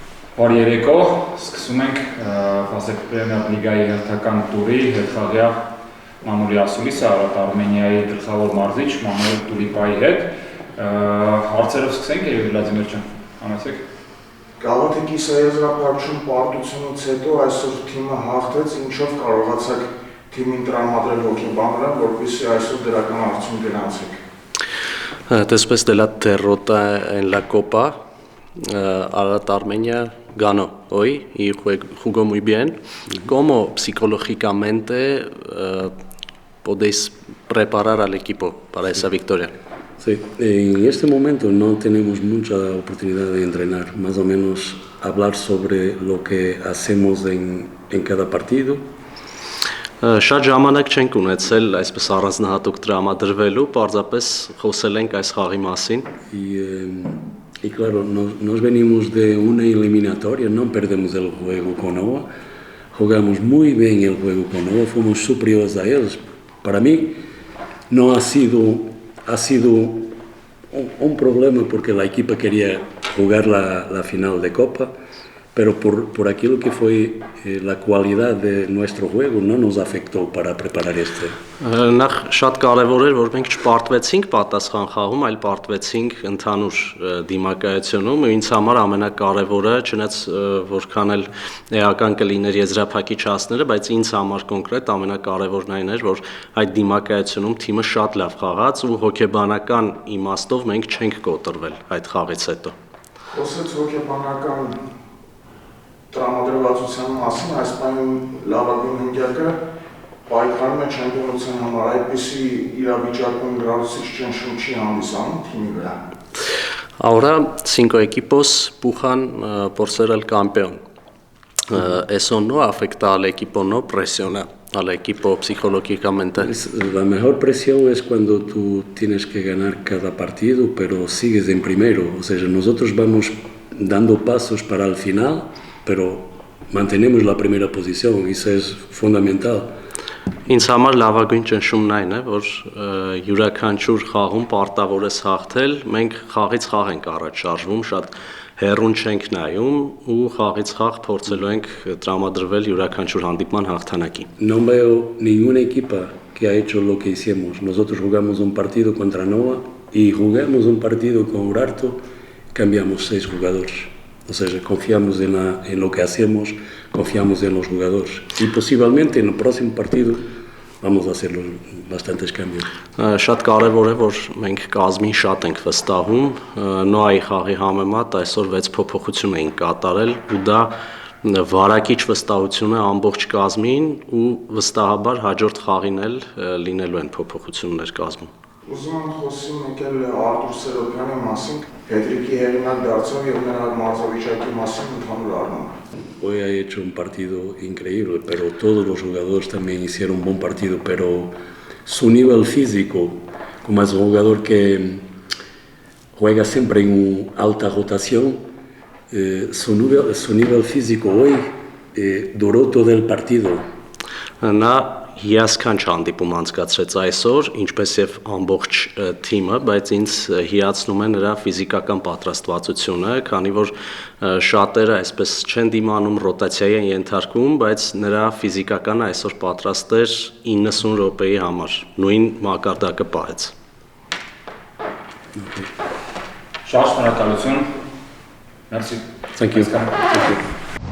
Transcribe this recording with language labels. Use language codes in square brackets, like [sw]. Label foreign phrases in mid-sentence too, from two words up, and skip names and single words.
[hy] Բարի երեկո, սկսում ենք Ֆասեկ Պրեմիեր լիգայի հերթական տուրի հետխաղյա Մանուելի Ասուլիսը Արարատ Արմենիայի գլխավոր մարզիչ Մանուել Տուլիպայի հետ։ Հարցերով սկսենք, երևի Վլադիմիր ջան, անասեք։ Գավաթի կիսաեզրափակում պարտությունից հետո այսօր թիմը հաղթեց, ինչով կարողացաք թիմին տրամադրել հոգեբանները, որպեսզի այսօր դրական արդյունք գրանցեք։ [es] Después de la derrota en la Copa, Ararat Armenia ganó hoy y jugó muy bien. ¿Cómo psicológicamente podéis preparar al equipo para esa victoria? Sí, en este momento no tenemos mucha oportunidad de entrenar, más o menos hablar sobre lo que hacemos en cada partido. [hy] Շատ ժամանակ չենք ունեցել այսպես առանձնահատուկ տրամադրվելու, պարզապես խոսել ենք այս խաղի մասին։ [es] Y claro, nos venimos de una eliminatoria, no perdemos el juego con Oa, jugamos muy bien el juego con Oa, fuimos superiores a ellos. Para mí no ha sido un problema porque la equipa quería jugar la final de Copa, pero por aquello que fue la cualidad de nuestro juego no nos afectó para preparar este. [hy] Նախ շատ կարևոր էր, որ մենք չպարտվեցինք պատասխան խաղում, այլ պարտվեցինք ընդհանուր դիմակայությունում, ու ինձ համար ամենակարևորը, չնայած որքան էլ էական կլիներ եզրափակիչ հասները, բայց ինձ համար կոնկրետ ամենակարևորն այն էր, որ այդ դիմակայությունում թիմը շատ լավ խաղաց ու հոգեբանական իմաստով մենք չենք կոտրվել այդ խաղից հետո։ Խոսեց հոգեբանական տրամադրվածության մասին, այս պայմանում լավագույն հնգյակը պայքարում է չեմպիոնության համար, այդպիսի իրավիճակում գրավիչ ճնշում չի հանդիսանում թիմի վրա։ [es] Ahora 5 equipos pujan por ser el campeón. Eso no afecta al equipo, no presiona al equipo psicológicamente. La mejor presión es cuando tú tienes que ganar cada partido, pero sigues en primero. O sea, nosotros vamos dando pasos para el final, pero mantenemos la primera posición, y eso es fundamental. [hy] Ինձ համար լավագույն ճնշումն այն է, որ յուրաքանչյուր խաղում պարտավոր ես հաղթել, մենք խաղից խաղ ենք առաջ շարժվում, շատ հեռուն չենք նայում ու խաղից խաղ փորձելու ենք տրամադրվել յուրաքանչյուր հանդիպման հաղթանակի։ [es] No veo ninguna equipa que ha hecho lo que hicimos. Nosotros jugamos un partido contra Nova y jugamos un partido con Urartu, cambiamos 6 jugadores. O sea, confiamos en lo que hacemos, confiamos en los jugadores. Y posiblemente en el próximo partido vamos a hacer bastantes cambios. [hy] Շատ կարևոր է, որ մենք կազմին շատ ենք վստահում, նոայի խաղի համեմատ այսօր 6 փոփոխություն ենք կատարել ու դա վարակիչ վստահություն է ամբողջ կազմին ու վստահաբար հաջորդ խաղին էլ լինելու են փոփոխություններ կազմում։ Ուզում եմ խոսեմ եկել Արտուր Սերոբյանի մասին, Պետրիկի հեղինակ դարձավ եւ նրա մարզավիճակի մասին ընդհանուր առմամբ։ [es] Hoy ha hecho un partido increíble, pero todos los jugadores también hicieron un buen partido, pero su nivel físico, como es un jugador que juega siempre en alta rotación, su nivel físico hoy duró todo el partido. [hy] Նա հիասքանչ հանդիպում անցկացրեց այսօր, ինչպես եւ ամբողջ թիմը, բայց ինձ հիացնում է նրա ֆիզիկական պատրաստվածությունը, քանի որ շատերը այսպես չեն դիմանում ռոտացիայի են ենթարկվում, բայց նրա ֆիզիկականը այսօր պատրաստ էր 90 րոպեի համար, նույն մակարդակը պահեց։ Շատ շնորհակալություն։ Merci. [en] Thank you.